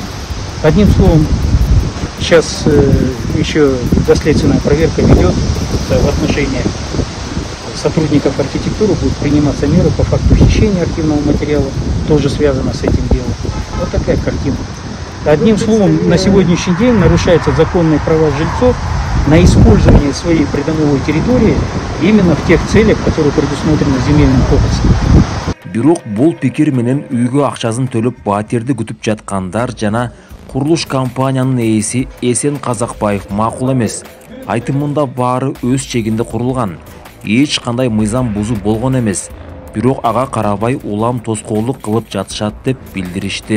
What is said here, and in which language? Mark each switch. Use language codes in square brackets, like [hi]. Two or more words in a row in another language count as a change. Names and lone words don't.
[ru] Одним словом, сейчас еще доследственная проверка ведет в отношении сотрудников архитектуры, будут приниматься меры по факту хищения архивного материала, тоже связано с этим делом. Вот такая картина. Одним словом, на сегодняшний день нарушаются законные права жильцов на использование своей придомовой территории именно в тех целях, которые предусмотрены Земельным кодексом. [ky] Бирок бул пикир менен үйгө акчасын төлөп батирди күтүп жаткандар жана курулуш компаниянын ээси Эсен Казакбаев макул эмес. Айтымында баары өз чегинде курулган. Эч кандай мыйзам бузуу болгон эмес. Бирок ага карабай улам тоскоолдук кылып жатышат деп билдиришти.